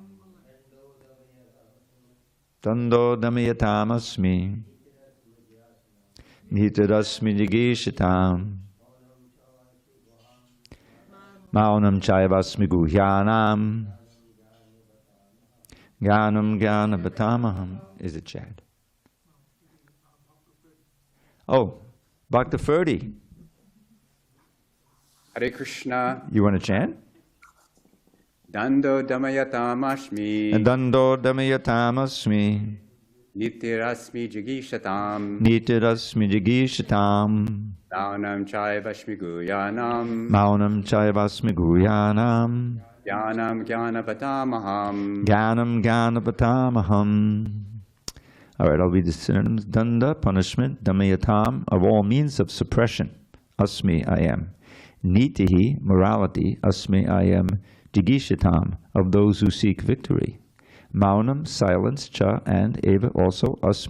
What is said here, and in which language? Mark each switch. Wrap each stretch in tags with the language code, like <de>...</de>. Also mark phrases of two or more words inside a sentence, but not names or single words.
<sa>दण्डो दमयताम् नीतिरस्मि जिगीषताम् मौनं चैवास्मि गुह्यानां ज्ञानं ज्ञानवतामहम्.</sa> <en>Is it Chad? Oh, Bhakta Ferdi. Hare Krishna. You want to chant?</en> <sa>दण्डो दमयताम् दण्डो दमयताम् नीतिरस्मि जिगीषताम् नीतिरस्मि जिगीषताम् मौनं चैवास्मि गुह्यानाम् मौनं चैवास्मि गुह्यानाम् ज्ञानं ज्ञानवतामहम् ज्ञानं ज्ञानवतामहम्.</sa> <en>All right, I'll read the synonyms. Danda, punishment. Damayatam, of all means of suppression. Asmi, I am. Nitihi, morality. Asmi, I am. Jigishitam, of those who seek victory. Maunam, silence. Cha, and eva, also.</en>